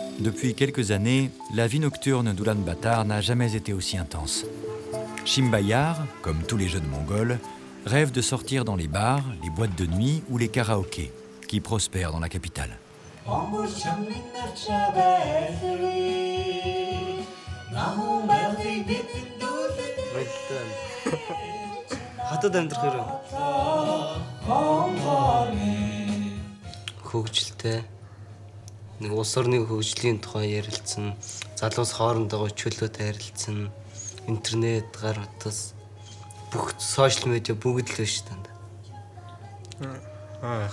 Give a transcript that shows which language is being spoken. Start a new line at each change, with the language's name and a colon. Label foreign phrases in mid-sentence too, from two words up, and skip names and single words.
French: Depuis quelques années, la vie nocturne d'Oulan-Batar n'a jamais été aussi intense. Shimbayar, comme tous les jeunes mongols, rêve de sortir dans les bars, les boîtes de nuit ou les karaokés, qui prospèrent dans la capitale.
Mongolian: Хотод амьдрахаар хөгжилтэй нэг улс орны хөгжлийн тухай ярилцсан, залуус хоорондоо чөлөөтэй харилцсан, интернет, гар утас, бүх сошиал медиа бүгд л байна шүү дээ.